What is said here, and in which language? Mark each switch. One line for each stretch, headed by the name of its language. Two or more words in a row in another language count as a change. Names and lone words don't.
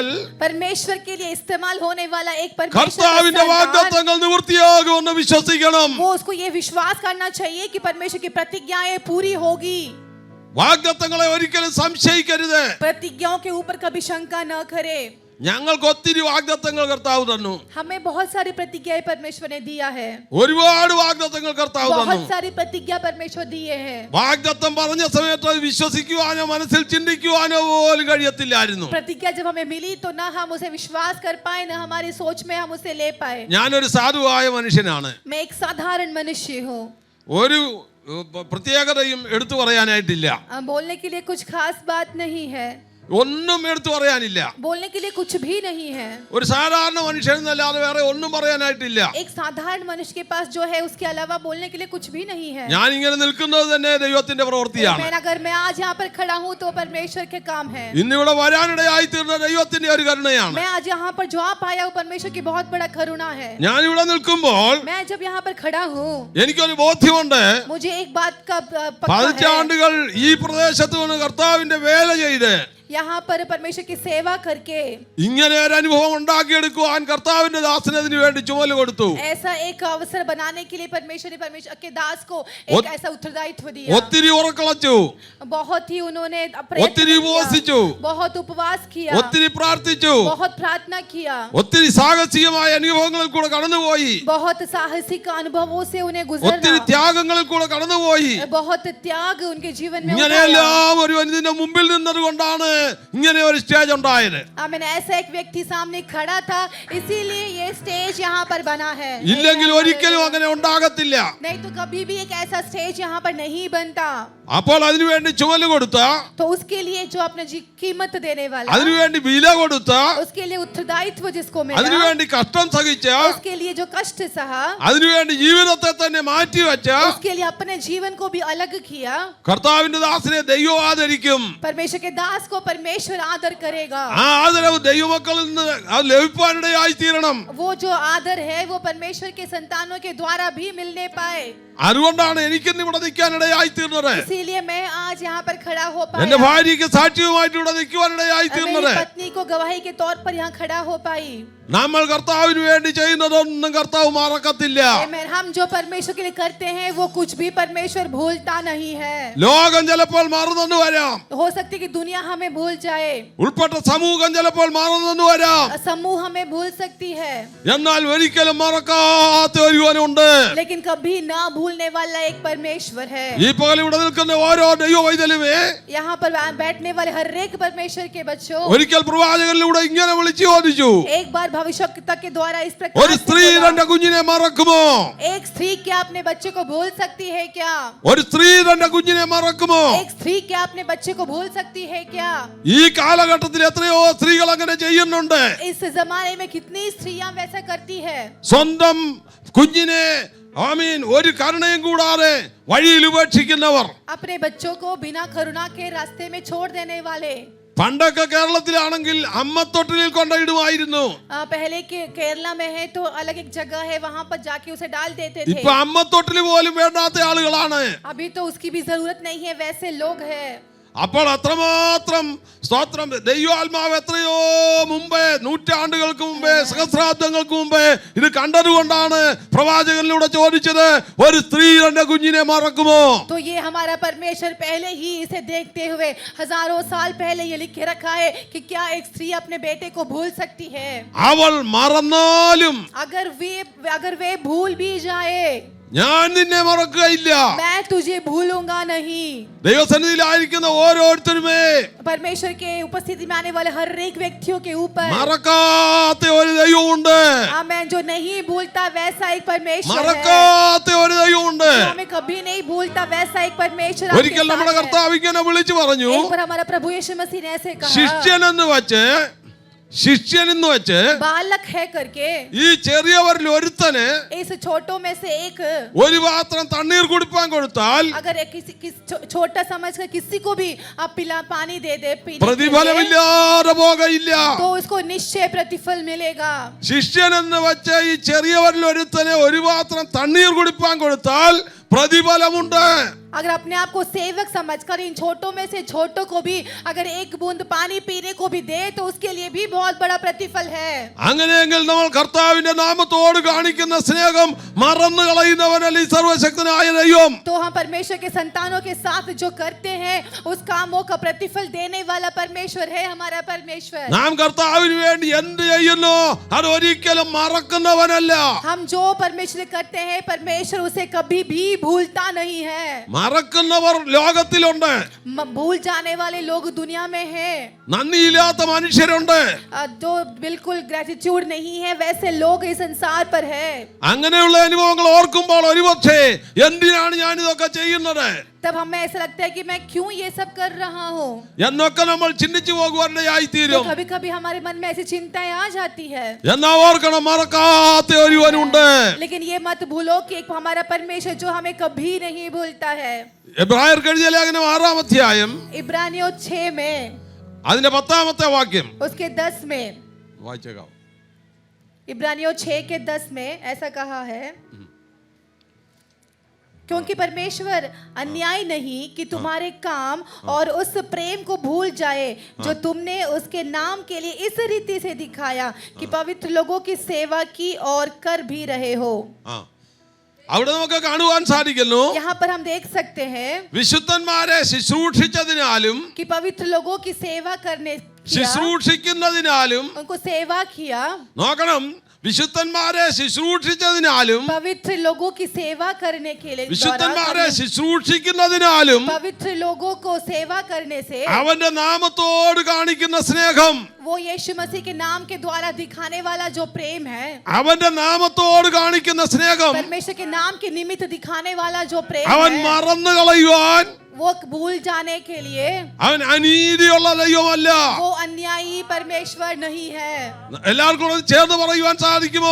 Hindi: परमेश्वर के लिए इस्तेमाल होने वाला एक परमेश्वर का
Malayalam: കർത്താവിന്റെ
Hindi: संतान,
Malayalam: വാഗ്ദത്തങ്ങൾ നിവൃത്തിയാകുമെന്ന് വിശ്വസിക്കണം.
Hindi: वो उसको ये विश्वास करना चाहिए कि परमेश्वर की प्रतिज्ञाएं पूरी होगी.
Malayalam: വാഗ്ദത്തങ്ങളെ ഒരിക്കലും സംശയിക്കരുത്.
Hindi: प्रतिज्ञाओं के ऊपर कभी शंका न करे.
Malayalam: ഞങ്ങൾക്ക് ഒത്തിരി വാഗ്ദത്തങ്ങൾ കർത്താവ് തന്നു.
Hindi: हमें बहुत सारी प्रतिज्ञाएं परमेश्वर ने दिया है.
Malayalam: ഒരുപാട് വാഗ്ദത്തങ്ങൾ കർത്താവ് തന്നു.
Hindi: बहुत सारी प्रतिज्ञा परमेश्वर दिए हैं.
Malayalam: വാഗ്ദത്തം പറഞ്ഞ സമയത്ത് അത് വിശ്വസിക്കുവാനോ മനസ്സിൽ ചിന്തിക്കുവാനോ പോലും കഴിയത്തില്ലായിരുന്നു.
Hindi: प्रतिज्ञा जब हमें मिली तो ना हम उसे विश्वास कर पाए, ना हमारी सोच में हम उसे ले पाए.
Malayalam: ഞാനൊരു സാധുവായ മനുഷ്യനാണ്.
Hindi: मैं एक साधारण मनुष्य हूँ.
Malayalam: ഒരു പ്രത്യേകതയും എടുത്തു പറയാനായിട്ടില്ല.
Hindi: बोलने के लिए कुछ खास बात नहीं है,
Malayalam: ഒന്നും എടുത്തു പറയാനില്ല.
Hindi: बोलने के लिए कुछ भी नहीं है.
Malayalam: ഒരു സാധാരണ മനുഷ്യനെന്നല്ലാതെ വേറെ ഒന്നും പറയാനായിട്ടില്ല.
Hindi: एक साधारण मनुष्य के पास जो है उसके अलावा बोलने के लिए कुछ भी नहीं है.
Malayalam: ഞാൻ ഇങ്ങനെ നിൽക്കുന്നത് തന്നെ ദൈവത്തിന്റെ പ്രവൃത്തിയാണ്.
Hindi: अगर मैं आज यहाँ पर खड़ा हूँ तो परमेश्वर के काम है.
Malayalam: ഇന്നിവിടെ വരാനിടയായി തീർന്ന ദൈവത്തിന്റെ ഒരു കരുണയാണ്.
Hindi: मैं आज यहाँ पर जो आप आया हूँ परमेश्वर की बहुत बड़ा करुणा है.
Malayalam: ഞാൻ ഇവിടെ നിൽക്കുമ്പോൾ
Hindi: मैं जब यहाँ पर खड़ा हूँ
Malayalam: എനിക്കൊരു ബോധ്യമുണ്ട്.
Hindi: मुझे एक बात का पक्का है.
Malayalam: പതിറ്റാണ്ടുകൾ ഈ പ്രദേശത്ത് വന്ന് കർത്താവിന്റെ വേല ചെയ്ത്
Hindi: यहाँ पर परमेश्वर की सेवा करके
Malayalam: ഇങ്ങനെ ഒരു അനുഭവം ഉണ്ടാക്കിയെടുക്കുവാൻ കർത്താവിന്റെ ദാസന് അതിനു വേണ്ടി ചുമല് കൊടുത്തു.
Hindi: ऐसा एक अवसर बनाने के लिए परमेश्वर ने परमेश्वर के दास को एक ऐसा उत्तरदायित्व दिया.
Malayalam: ഒത്തിരി ഉറക്കളച്ചു,
Hindi: बहुत ही उन्होंने
Malayalam: ഒത്തിരി ഉപവസിച്ചു,
Hindi: बहुत उपवास किया,
Malayalam: ഒത്തിരി പ്രാർത്ഥിച്ചു,
Hindi: बहुत प्रार्थना किया,
Malayalam: ഒത്തിരി സാഹസികമായ അനുഭവങ്ങളിൽ കൂടെ കടന്നുപോയി,
Hindi: बहुत साहसिक अनुभवों से उन्हें
Malayalam: ഒത്തിരി
Hindi: गुजरना,
Malayalam: ത്യാഗങ്ങളിൽ കൂടെ കടന്നുപോയി.
Hindi: बहुत त्याग उनके जीवन में उठाया.
Malayalam: ഇങ്ങനെയെല്ലാം ഒരു ഇതിന്റെ മുമ്പിൽ നിന്നത് കൊണ്ടാണ് ഇങ്ങനെ ഒരു സ്റ്റേജ് ഉണ്ടായത്.
Hindi: आमीन. ऐसा एक व्यक्ति सामने खड़ा था, इसीलिए ये स्टेज यहाँ पर बना है.
Malayalam: ഇല്ലെങ്കിൽ ഒരിക്കലും അങ്ങനെ ഉണ്ടാകത്തില്ല.
Hindi: नहीं तो कभी भी एक ऐसा स्टेज यहाँ पर नहीं बनता.
Malayalam: അപ്പോൾ അതിനുവേണ്ടി ചുമല് കൊടുത്ത,
Hindi: तो उसके लिए जो अपने कीमत देने वाला,
Malayalam: അതിനുവേണ്ടി വില കൊടുത്ത,
Hindi: उसके लिए उत्तरदायित्व जिसको मिला,
Malayalam: അതിനുവേണ്ടി കഷ്ടം സഹിച്ച,
Hindi: उसके लिए जो कष्ट सहा,
Malayalam: അതിനുവേണ്ടി ജീവിതത്തെ തന്നെ മാറ്റിവെച്ച
Hindi: उसके लिए अपने जीवन को भी अलग किया.
Malayalam: കർത്താവിന്റെ ദാസനെ ദൈവം ആദരിക്കും.
Hindi: परमेश्वर के दास को परमेश्वर आदर करेगा.
Malayalam: ആ ആദരവ് ദൈവമക്കളിൽ നിന്ന് അത് ലഭിക്കാനിടയായി തീരണം.
Hindi: वो जो आदर है वो परमेश्वर के संतानों के द्वारा भी मिलने पाए.
Malayalam: അതുകൊണ്ടാണ് എനിക്കിന്ന് ഇവിടെ നിൽക്കാനിടയായി തീർന്നത്.
Hindi: इसीलिए मैं आज यहाँ पर खड़ा हो
Malayalam: എന്റെ
Hindi: पाया.
Malayalam: ഭാര്യയ്ക്ക് സാക്ഷ്യവുമായിട്ട് ഇവിടെ നിൽക്കുവാനിടയായി തീർന്നത്.
Hindi: मेरी पत्नी को गवाही के तौर पर यहाँ खड़ा हो पाई.
Malayalam: നമ്മൾ കർത്താവിന് വേണ്ടി ചെയ്യുന്നതൊന്നും കർത്താവ് മറക്കത്തില്ല.
Hindi: आमीन. हम जो परमेश्वर के लिए करते हैं वो कुछ भी परमेश्वर भूलता नहीं है.
Malayalam: ലോകം ചിലപ്പോൾ മാറുന്നെന്ന് വരാം,
Hindi: हो सकती है कि दुनिया हमें भूल जाए,
Malayalam: ഉൾപ്പെട്ട സമൂഹം ചിലപ്പോൾ മാറുന്നെന്ന് വരാം,
Hindi: समूह हमें भूल सकती है,
Malayalam: എന്നാൽ ഒരിക്കലും മറക്കാത്ത ഒരുവനുണ്ട്.
Hindi: लेकिन कभी ना भूलने वाला एक परमेश्वर है.
Malayalam: ഈ പകൽ ഇവിടെ നിൽക്കുന്ന ഓരോ ദൈവവൈതലുമേ
Hindi: यहाँ पर बैठने वाले हर एक परमेश्वर के बच्चों
Malayalam: ഒരിക്കൽ പ്രവാചകനിലൂടെ ഇങ്ങനെ വിളിച്ചു ചോദിച്ചു,
Hindi: एक बार भविष्यवक्ता के द्वारा इस
Malayalam: ഒരു
Hindi: प्रकार से
Malayalam: സ്ത്രീ
Hindi: बोला,
Malayalam: തന്റെ കുഞ്ഞിനെ മറക്കുമോ?
Hindi: एक स्त्री क्या अपने बच्चे को भूल सकती है क्या?
Malayalam: ഒരു സ്ത്രീ തന്റെ കുഞ്ഞിനെ മറക്കുമോ?
Hindi: एक स्त्री क्या अपने बच्चे को भूल सकती है क्या?
Malayalam: ഈ കാലഘട്ടത്തിൽ എത്രയോ സ്ത്രീകൾ അങ്ങനെ ചെയ്യുന്നുണ്ട്.
Hindi: इस जमाने में कितनी स्त्रियां वैसा करती है.
Malayalam: സ്വന്തം കുഞ്ഞിനെ ആമീൻ ഒരു കരുണയും കൂടാതെ വഴിയിൽ ഉപേക്ഷിക്കുന്നവർ.
Hindi: अपने बच्चों को बिना करुणा के रास्ते में छोड़ देने वाले.
Malayalam: പണ്ടൊക്കെ കേരളത്തിലാണെങ്കിൽ അമ്മത്തൊട്ടിലിൽ കൊണ്ടിടുമായിരുന്നു.
Hindi: पहले के केरला में है तो अलग एक जगह है, वहां पर जाके उसे डाल देते थे.
Malayalam: ഇപ്പൊ അമ്മത്തൊട്ടിൽ പോലും വേണ്ടാത്ത ആളുകളാണ്.
Hindi: अभी तो उसकी भी जरूरत नहीं है, वैसे लोग हैं.
Malayalam: അപ്പോൾ അത്രമാത്രം സ്തോത്രം ദൈവാത്മാവ് എത്രയോ മുമ്പേ, നൂറ്റാണ്ടുകൾക്ക് മുമ്പേ, സഹസ്രാബ്ദങ്ങൾക്ക് മുമ്പേ ഇത് കണ്ടതുകൊണ്ടാണ് പ്രവാചകനിലൂടെ ചോദിച്ചത്, ഒരു സ്ത്രീ തന്റെ കുഞ്ഞിനെ മറക്കുമോ?
Hindi: तो ये हमारा परमेश्वर पहले ही इसे देखते हुए हजारों साल पहले ये लिख के रखा है कि क्या एक स्त्री अपने बेटे को भूल सकती है?
Malayalam: അവൾ മറന്നാലും
Hindi: अगर वे भूल भी जाए,
Malayalam: ഞാൻ നിന്നെ മറക്കുകയില്ല.
Hindi: मैं तुझे भूलूंगा नहीं.
Malayalam: ദൈവസന്നിധിയിലായിരിക്കുന്ന ഓരോരുത്തരുമേ
Hindi: परमेश्वर के उपस्थिति में आने वाले हर एक व्यक्तियों के ऊपर
Malayalam: മറക്കാത്ത ഒരു ദൈവമുണ്ട്.
Hindi: आमीन. जो नहीं भूलता वैसा एक परमेश्वर है.
Malayalam: മറക്കാത്ത ഒരു ദൈവമുണ്ട്.
Hindi: जो हमें कभी नहीं भूलता वैसा एक परमेश्वर
Malayalam: ഒരിക്കൽ
Hindi: आपके
Malayalam: നമ്മുടെ
Hindi: साथ है.
Malayalam: കർത്താവ് ഇങ്ങനെ വിളിച്ചു പറഞ്ഞു,
Hindi: एक बार हमारा प्रभु यीशु मसीह ने ऐसे कहा,
Malayalam: ശിഷ്യൻ എന്ന് വെച്ച്
Hindi: बालक है करके
Malayalam: ഈ ചെറിയവരിൽ ഒരുത്തന്
Hindi: इस छोटों में से एक
Malayalam: ഒരു പാത്രം തണ്ണീർ കുടിപ്പാൻ കൊടുത്താൽ
Hindi: अगर छोटा समझकर किसी को भी आप पानी दे दे पीने के लिए,
Malayalam: പ്രതിഫലമില്ലാതെ പോകയില്ല.
Hindi: तो उसको निश्चय प्रतिफल मिलेगा.
Malayalam: ശിഷ്യൻ എന്ന് വെച്ച് ഈ ചെറിയവരിൽ ഒരുത്തന് ഒരു പാത്രം തണ്ണീർ കുടിപ്പാൻ കൊടുത്താൽ പ്രതിഫലമുണ്ട്.
Hindi: अगर अपने आप को सेवक समझकर इन छोटों में से छोटों को भी अगर एक बूंद पानी पीने को भी दे तो उसके लिए भी बहुत बड़ा प्रतिफल है.
Malayalam: അങ്ങനെയെങ്കിൽ നമ്മൾ കർത്താവിന്റെ നാമത്തോട് കാണിക്കുന്ന സ്നേഹം മറന്നു കളയുന്നവനല്ല ഈ സർവശക്തനായ ദൈവം.
Hindi: तो हम परमेश्वर के संतानों के साथ जो करते हैं उस कामों का प्रतिफल देने वाला परमेश्वर है हमारा परमेश्वर.
Malayalam: നാം കർത്താവിന് വേണ്ടി എന്ത് ചെയ്യുന്നു അത് ഒരിക്കലും മറക്കുന്നവനല്ല.
Hindi: हम जो परमेश्वर करते हैं परमेश्वर उसे कभी भी भूलता नहीं है.
Malayalam: മറക്കുന്നവർ ലോകത്തിലുണ്ട്.
Hindi: भूल जाने वाले लोग दुनिया में हैं,
Malayalam: നന്ദിയില്ലാത്ത മനുഷ്യരുണ്ട്.
Hindi: जो बिल्कुल ग्रेटिट्यूड नहीं है, वैसे लोग इस संसार पर है.
Malayalam: അങ്ങനെയുള്ള അനുഭവങ്ങൾ ഓർക്കുമ്പോൾ ഒരുപക്ഷേ എന്തിനാണ് ഞാൻ ഇതൊക്കെ ചെയ്യുന്നത്
Hindi: तब हमें ऐसा लगता है कि मैं क्यों ये सब कर रहा हूँ.
Malayalam: എന്നൊക്കെ നമ്മൾ ചിന്തിച്ചു പോകുവാനായി തീരും.
Hindi: कभी कभी हमारे मन में ऐसी चिंताएं आ जाती है.
Malayalam: എന്നാ ഓർക്കണം, മറക്കാത്ത ഒരുവനുണ്ട്.
Hindi: लेकिन ये मत भूलो कि एक हमारा परमेश्वर जो हमें कभी नहीं भूलता है.
Malayalam: എബ്രായർക്ക് എഴുതിയ ലേഖനം 6-ാം അധ്യായം
Hindi: इब्रानियों 6 में
Malayalam: അതിന്റെ 10-ാമത്തെ വാക്യം
Hindi: उसके 10 में,
Malayalam: വായിച്ചേക്കാം.
Hindi: इब्रानियों 6 के 10 में ऐसा कहा है, क्योंकि परमेश्वर अन्याय नहीं कि तुम्हारे काम और उस प्रेम को भूल जाए जो तुमने उसके नाम के लिए इस रीति से दिखाया कि पवित्र लोगों की सेवा की और कर भी रहे हो.
Malayalam: അവിടെ നമുക്ക് കാണുവാൻ സാധിക്കുന്നു,
Hindi: यहाँ पर हम देख सकते हैं
Malayalam: വിശുദ്ധന്മാരെ ശുശ്രൂഷിച്ചതിനാലും
Hindi: कि पवित्र लोगों की सेवा करने किया,
Malayalam: ശുശ്രൂഷിക്കുന്നതിനാലും
Hindi: उनको सेवा किया.
Malayalam: നോക്കണം, വിശുദ്ധന്മാരെ ശുശ്രൂഷിച്ചതിനാലും
Hindi: पवित्र लोगों की सेवा करने के लिए
Malayalam: വിശുദ്ധന്മാരെ ശുശ്രൂഷിക്കുന്നതിനാലും
Hindi: पवित्र लोगों को सेवा करने से
Malayalam: അവന്റെ നാമത്തോട് കാണിക്കുന്ന സ്നേഹം,
Hindi: वो यीशु मसीह के नाम के द्वारा दिखाने वाला जो प्रेम है,
Malayalam: അവന്റെ നാമത്തോട് കാണിക്കുന്ന സ്നേഹം
Hindi: परमेश्वर के नाम के निमित्त दिखाने वाला जो प्रेम
Malayalam: അവൻ
Hindi: है,
Malayalam: മറന്നു കളയുവാൻ
Hindi: वो भूल जाने के लिए
Malayalam: അവൻ അനീതിയുള്ള ദൈവമല്ല.
Hindi: वो अन्यायी परमेश्वर नहीं है.
Malayalam: എല്ലാവർക്കും കൂടെ ചേർന്ന് പറയുവാൻ സാധിക്കുമോ?